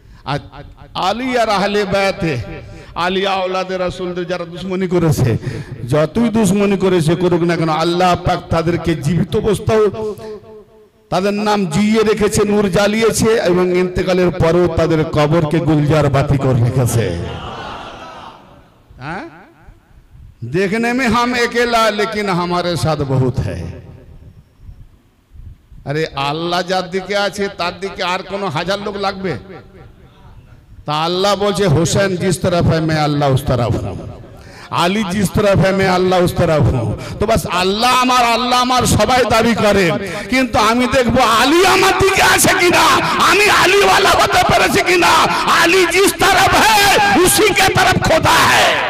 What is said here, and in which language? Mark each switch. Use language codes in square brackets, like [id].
[bn] আর আলী আর আহলে বাইতে আলিয়া আওলাদের রাসূলদের যারা দুশমনি করেছে, যতই দুশমনি করেছে করুক না কেন, আল্লাহ পাক তাদেরকে জীবিত অবস্থাও তাদের নাম জিয়ে রেখেছে, নূর জ্বালিয়েছে এবং ইন্তেকালের পরেও তাদের কবরকে গুলজার বাতি করে রেখেছে। [hi] হ্যাঁ, देखने में हम अकेला लेकिन हमारे साथ बहुत है। [bn] अरे আল্লাহ যার দিকে আছে তার দিকে আর কোন হাজার লোক লাগবে? তা আল্লাহ বলছে হোসেন [hi] जिस तरफ है मैं अल्लाह उस तरफ हूं, আলী जिस तरफ है मैं अल्लाह उस तरफ हूं। [bn] তো বাস আল্লাহ আমার সবাই দাবি করে, কিন্তু আমি দেখবো আলী আমার দিকে আছে কিনা, আমি আলী वाला হতে পেরেছি কিনা। [hi] আলী जिस तरफ है उसी के तरफ खुदा है।